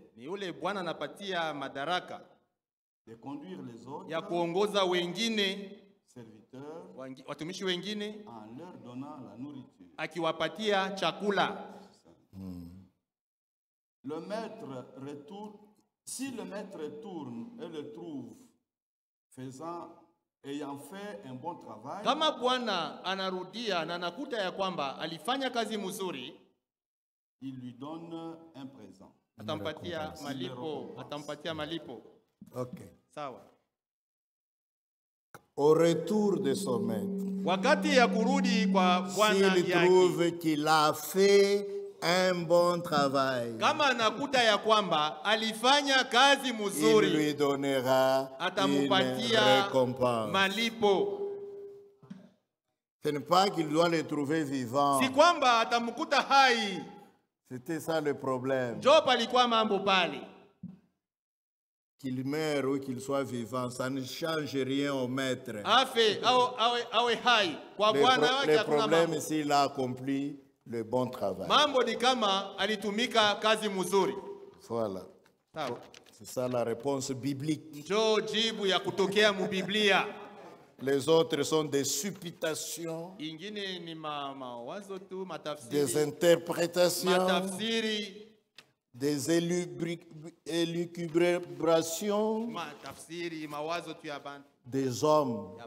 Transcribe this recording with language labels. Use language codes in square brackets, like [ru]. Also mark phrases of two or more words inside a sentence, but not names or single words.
[fr] de conduire les autres serviteurs en leur donnant la nourriture. le maître retourne, si le maître retourne et le trouve ayant fait un bon travail, [sw] kama bwana anarudia na nakuta ya kwamba alifanya kazi mzuri, [fr] il lui donne un présent. [sw] Atampatia malipo. Okay. Sawa. [fr] Au retour de son maître, [sw] wakati ya kurudi kwa bwana [fr] s'il trouve qu'il a fait un bon travail, [sw] kama anakuta ya kwamba alifanya kazi mzuri, [fr] il lui donnera une récompense. [sw] Malipo. [fr] Ce n'est pas qu'il doit le trouver vivant. [sw] Si kwamba atamkuta hai. [fr] C'était ça le problème. [sw] Job alikuwa mambo pale. [fr] Qu'il meure ou qu'il soit vivant, ça ne change rien au maître. Le problème, c'est qu'il a accompli le bon travail. Voilà. C'est ça la réponse biblique. Les autres sont des supputations, des interprétations, des élucubrations des hommes.